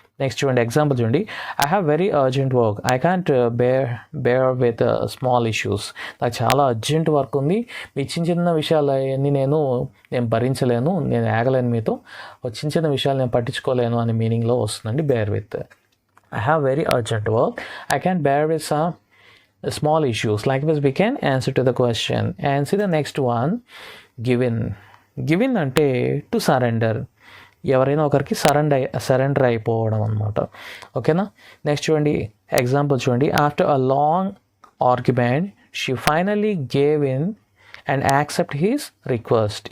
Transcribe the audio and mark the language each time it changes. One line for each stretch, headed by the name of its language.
Telugu: Next చూడండి example చూడండి,
English: I have very urgent work, I can't bear with small issues.
Telugu: నాకు చాలా urgent work ఉంది, మీ చిన్న చిన్న విషయాలు అన్నీ నేను భరించలేను, నేను ఆగలేను, మీతో చిన్న చిన్న విషయాలు నేను పట్టించుకోలేను అనే మీనింగ్లో వస్తుందండి bear with.
English: I have very urgent work, I can't bear with some small issues. Likewise we can answer to the question. And see the next one, given అంటే to surrender,
Telugu: ఎవరైనా ఒకరికి సరెండర్ అయిపోవడం అనమాట.
English: ఓకేనా.
Telugu: నెక్స్ట్ చూడండి example చూడండి,
English: After a long argument she finally gave in and accept his request.